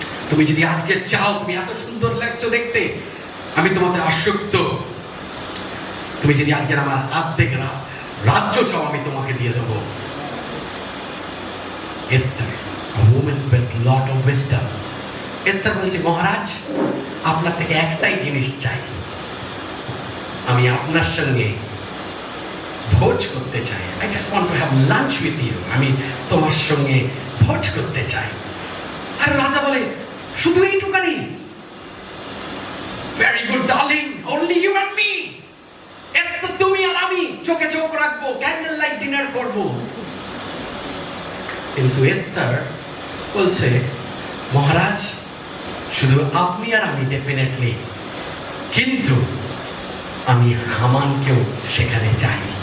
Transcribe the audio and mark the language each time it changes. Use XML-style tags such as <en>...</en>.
<bn>তুমি যদি আজকে চাও, তুমি এত সুন্দর লাগছো দেখতে, আমি তোমাতে আসক্ত, তুমি যদি আজকের আমার অর্ধেক রাজ্য চাও, আমি তোমাকে দিয়ে দেবো। Esther,</bn> <en>a woman with lot of wisdom,</en> <bn>Esther বলছে, মহারাজ আপনার থেকে একটাই জিনিস চাই, আমি আপনার সঙ্গে ভোজ করতে চাই।</bn> <en>I just want to have lunch with you,</en> <bn>আমি তোমার সঙ্গে ভোজ করতে চাই। আর রাজা বলে, শুধু এইটুকানি?</bn> <en>Very good darling, only you and me.</en> <bn>Esther, তুমি আর আমি চোখে চোখ রাখবো, ক্যান্ডেল লাইট ডিনার করবো। কিন্তু এস্থার বলছে, মহারাজ শুধু আপনি আর আমি ডেফিনেটলি, কিন্তু আমি হামানকেও সেখানে চাই।</bn>